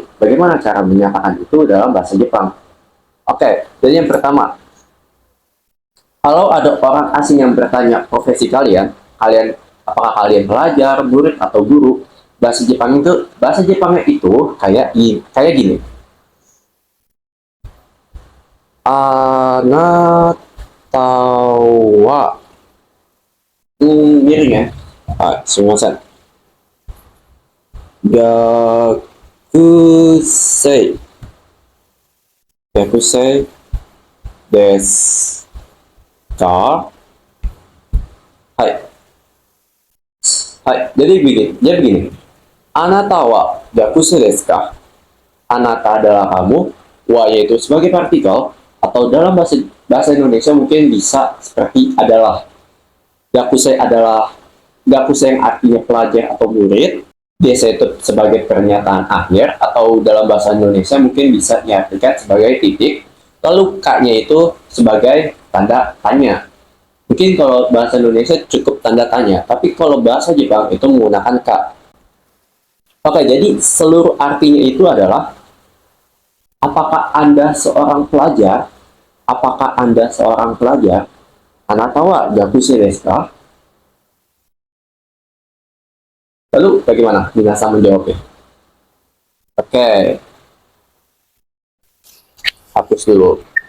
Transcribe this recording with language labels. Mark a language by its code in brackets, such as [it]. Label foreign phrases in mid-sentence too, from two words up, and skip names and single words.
[id] Bagaimana cara menyatakan itu dalam bahasa Jepang? Oke, jadi yang pertama, kalau ada orang asing yang bertanya profesi kalian, apakah kalian pelajar, murid atau guru? Bahasa Jepangnya itu kayak gini. Anata wa miring ya. [ja] すみません。学生. 学生ですか? はい。はい. [id] Jadi begini. [ja] あなたは学生ですか? [id] Anata adalah kamu, wa yaitu sebagai partikel, atau dalam bahasa bahasa Indonesia mungkin bisa seperti adalah. Gakusei yang artinya pelajar atau murid. Desa itu sebagai pernyataan akhir, atau dalam bahasa Indonesia mungkin bisa diartikan sebagai titik. Lalu K-nya itu sebagai tanda tanya. Mungkin kalau bahasa Indonesia cukup tanda tanya, tapi kalau bahasa Jepang itu menggunakan K. Oke, jadi seluruh artinya itu adalah apakah Anda seorang pelajar? Apakah Anda seorang pelajar? [ja] あなたは学生ですか? [id] Lalu bagaimana Minasa menjawabnya? Oke, hapus dulu.